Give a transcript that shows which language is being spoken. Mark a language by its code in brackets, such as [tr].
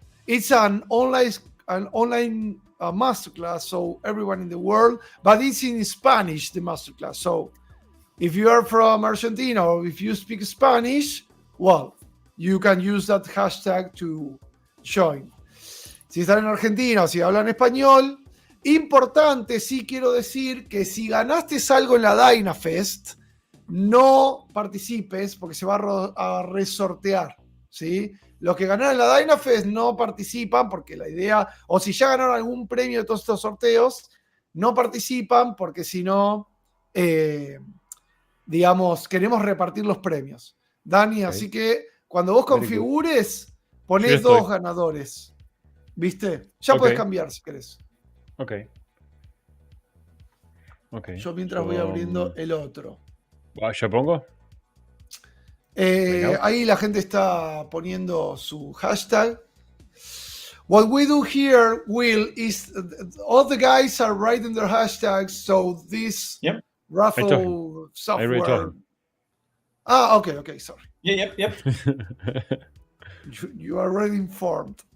[en] It's an online masterclass, so everyone in the world, but it's in Spanish, the masterclass. So if you are from Argentina or if you speak Spanish, well, you can use that hashtag to join. [es] Si están en Argentina o si hablan español, importante, sí quiero decir que si ganaste algo en la Dynafest, no participes porque se va a resortear, ¿sí? Los que ganaron en la Dynafest no participan porque la idea, o si ya ganaron algún premio de todos estos sorteos, no participan porque si no, queremos repartir los premios. Dani, así que cuando vos configures, ponés 2 ganadores. ¿Viste? Ya puedes cambiar si querés. Ok. Yo mientras voy abriendo el otro. ¿Ya pongo? Ahí la gente está poniendo su hashtag. [en] What we do here, Will, is all the guys are writing their hashtags, so this raffle software. Okay, sorry. Yep. You are already informed.